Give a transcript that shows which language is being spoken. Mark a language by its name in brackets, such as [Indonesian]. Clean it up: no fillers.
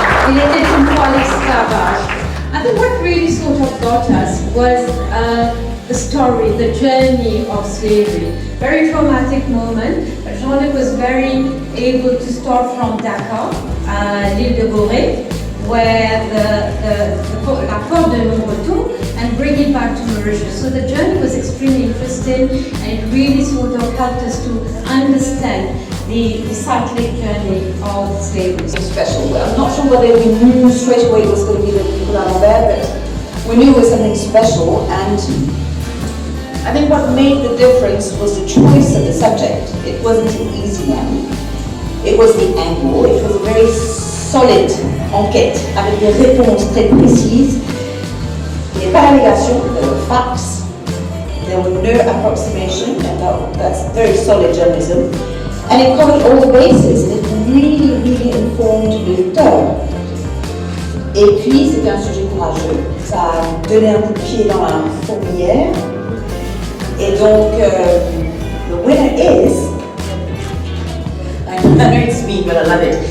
[French] Il était une fois l'esclavage. [English] I think what really sort of got us was the story, the journey of slavery. Very traumatic moment, but Jean-Luc was very able to start from Dakar, l'île de Gorée, where [French] la porte de non-retour, [English] and bring it back to Mauritius. So the journey was extremely interesting, and it really sort of helped us to understand the cyclic journey of slavery. Special. I'm not sure whether we knew straight away it was going to be the Nicolas Lambert, but we knew it was something special, and I think what made the difference was the choice of the subject. It wasn't an easy one. It was the angle. It was a very solid [French] enquête avec des réponses très précises. Il n'y a pas d'allégation, [English] there were facts. There were no approximation, and that's very solid journalism. And it covered all the bases, and it really, really informed [French] le lecteur. Et puis, c'était un sujet courageux. Ça a donné un coup de pied dans la fourmilière. Et donc, [English] the winner is, I know it's me, but I love it.